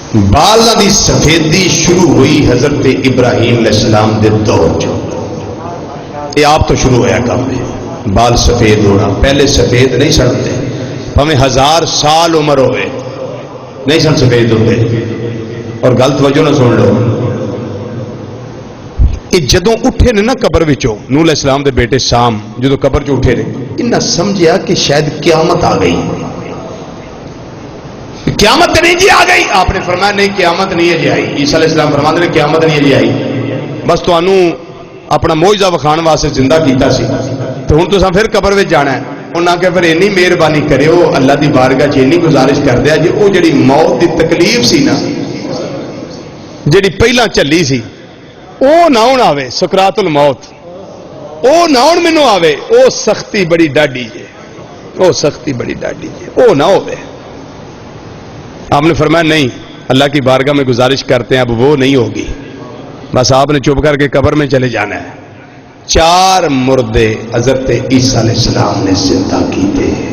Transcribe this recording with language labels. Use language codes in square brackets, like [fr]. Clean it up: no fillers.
[pa] بالا دی سفیدی شروع ہوئی حضرت ابراہیم علیہ السلام دے دور چ. یہ آپ تو شروع ہوا کام ہے بال سفید ہونا. پہلے سفید نہیں سن ہوتے، پاویں 1000 سال عمر ہوئے نہیں سن سفید ہوتے. اور غلط وجہ نہ سن لو، یہ جدوں اٹھے نے نا قبر وچوں، نوح علیہ السلام دے بیٹے سام جدوں قبر چ اٹھے نے، انہاں سمجھیا کہ شاید قیامت آ گئی. قیامت نہیں جی آ گئی. آپ نے فرمایا نہیں قیامت نہیں ہے جی آئی. عیسیٰ علیہ السلام فرماتے ہیں قیامت نہیں ہے جی آئی، بس تانوں اپنا معجزہ وکھان واسطے زندہ کیتا سی، تو ہن تساں پھر قبر وچ جانا ہے. انہاں کہ پھر اینی مہربانی کریو اللہ دی بارگاہ چ اینی گزارش کردے جی او جڑی موت دی تکلیف سی نا جڑی پہلا چلی سی او نہ ہن آوے، سکرات الموت او نہ ہن مینوں آوے. او سختی بڑی ڈاڈی ہے، او سختی بڑی ڈاڈی ہے، او نہ ہوے. [ur] آپ نے فرمایا نہیں، اللہ کی بارگاہ میں گزارش کرتے ہیں اب وہ نہیں ہوگی. بس آپ نے چپ کر کے قبر میں چلے جانا ہے. [pa] 4 مردے حضرت عیسیٰ علیہ السلام نے زندہ کیتے.